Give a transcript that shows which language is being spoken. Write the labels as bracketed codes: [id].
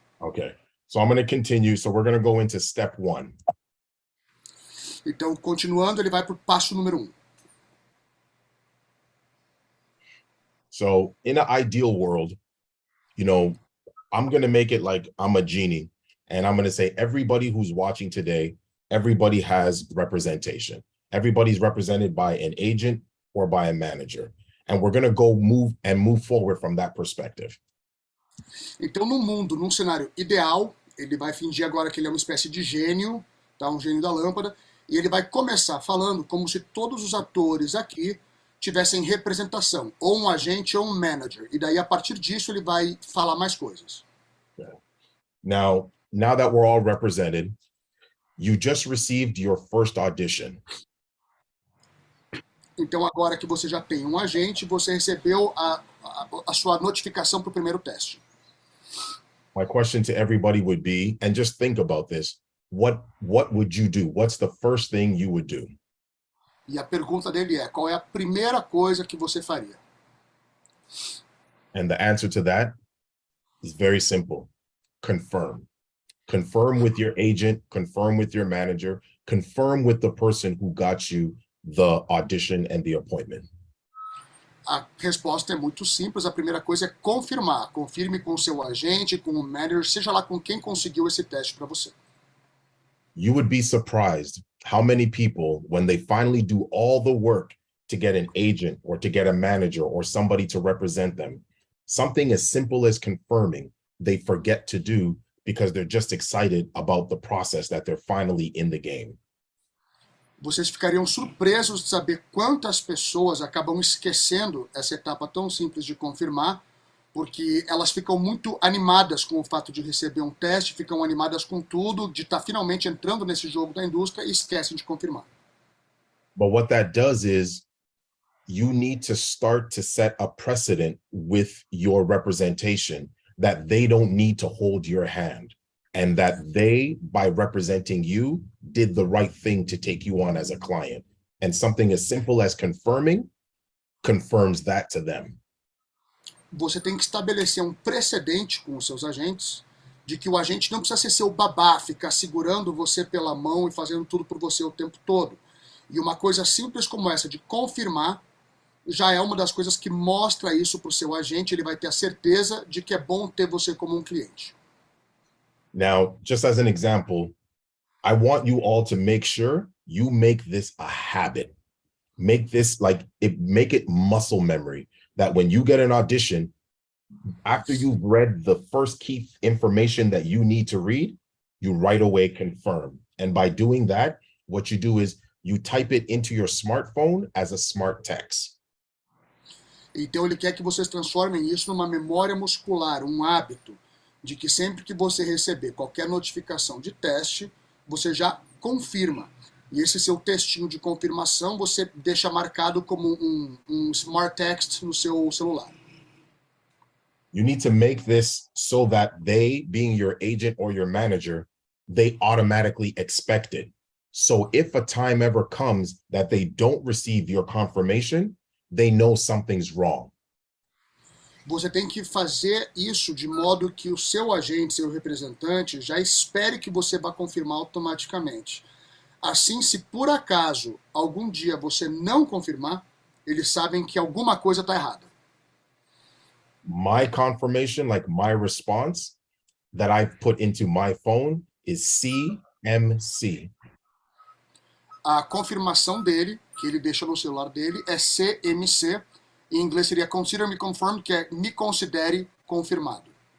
[en] Okay, so I'm going to continue. So we're going to go into step 1. [pt] Então, continuando, ele vai para o passo número 1. [en] So in an ideal world, I'm going to make it like I'm a genie, and I'm going to say everybody who's watching today, everybody has representation. Everybody's represented by an agent or by a manager. And we're going to go move forward from that perspective. [pt] Então, num cenário ideal, ele vai fingir agora que ele é uma espécie de gênio, tá? Um gênio da lâmpada, e ele vai começar falando como se todos os atores aqui tivessem representação, ou um agente ou um manager. E daí, a partir disso, ele vai falar mais coisas. [en] Now that we're all represented, you just received your first audition. [pt] Então, agora que você já tem um agente, você recebeu a sua notificação para o primeiro teste. [en] My question to everybody would be, and just think about this, what would you do? What's the first thing you would do? [pt] E a pergunta dele é, qual é a primeira coisa que você faria? [en] And the answer to that is very simple. Confirm. Confirm with your agent, confirm with your manager, confirm with the person who got you the audition and the appointment. [pt] A resposta é muito simples. A primeira coisa é confirmar. Confirme com o seu agente, com o manager, seja lá com quem conseguiu esse teste para você. [en] You would be surprised how many people, when they finally do all the work to get an agent or to get a manager or somebody to represent them, something as simple as confirming, they forget to do because they're just excited about the process that they're finally in the game. [pt] Vocês ficariam surpresos de saber quantas pessoas acabam esquecendo essa etapa tão simples de confirmar, porque elas ficam muito animadas com o fato de receber um teste, ficam animadas com tudo, de estar finalmente entrando nesse jogo da indústria e esquecem de confirmar. [en] But what that does is you need to start to set a precedent with your representation that they don't need to hold your hand. And that they, by representing you, did the right thing to take you on as a client. And something as simple as confirming confirms that to them. [pt] Você tem que estabelecer um precedente com os seus agentes, de que o agente não precisa ser seu babá, ficar segurando você pela mão e fazendo tudo por você o tempo todo. E uma coisa simples como essa de confirmar já é uma das coisas que mostra isso para o seu agente, ele vai ter a certeza de que é bom ter você como um cliente. [en] Now, just as an example, I want you all to make sure you make this a habit. Make this make it muscle memory, that when you get an audition, after you've read the first key information that you need to read, you right away confirm. And by doing that, what you do is you type it into your smartphone as a smart text. [pt] Então ele quer que vocês transformem isso numa memória muscular, um hábito, de que sempre que você receber qualquer notificação de teste, você já confirma. E esse seu textinho de confirmação você deixa marcado como um smart text no seu celular. [en] You need to make this so that they, being your agent or your manager, they automatically expect it. So if a time ever comes that they don't receive your confirmation, they know something's wrong. [pt] você tem que fazer isso de modo que o seu agente, seu representante, já espere que você vá confirmar automaticamente. Assim, se por acaso algum dia você não confirmar, eles sabem que alguma coisa está errada. [en] My confirmation, like my response that I've put into my phone is CMC. [pt] A confirmação dele, que ele deixa no celular dele, é CMC. Em inglês seria [en] Consider Me Confirmed, [pt] que é me considere confirmado.